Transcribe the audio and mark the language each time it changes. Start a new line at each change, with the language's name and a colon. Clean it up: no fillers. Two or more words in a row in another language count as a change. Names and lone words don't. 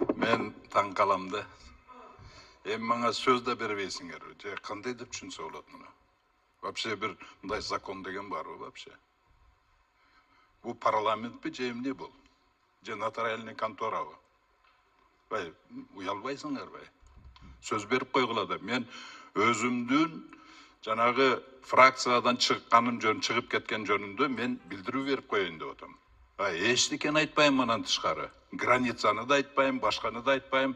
Kyrgyz: Мен таң каламда. Маңа сөз да бербейсиңер. Же кандай деп түшүнсө болот муну? Вообще bir мындай закон деген барбы вообще? Бу парламент ми же эмне бул? Же нотариальный конторабы? Бай, уялбайсыңар бай. Söz берип койгула да. Мен өзүмдүн жанагы фракциядан чыгып кеткен жөнүндө мен билдирүү берип коеюн деп атам. Эчтекени айтпайм анан тышкары. Границаны да айтпайм, башканы да айтпайм.